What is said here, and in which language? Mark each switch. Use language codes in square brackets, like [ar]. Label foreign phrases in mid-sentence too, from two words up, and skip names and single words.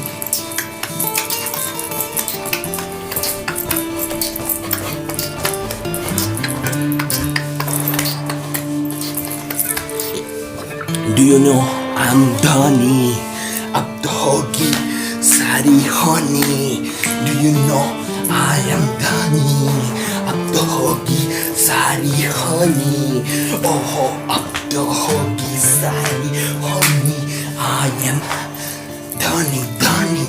[en] Do you know I'm Dhani? [hi] अब तो होगी सारी होनी. [en] Do you know I am Dhani? [hi] अब तो होगी सारी होनी. ओहो अब तो होगी सारी होनी. [en] I am Dhani, Dhani.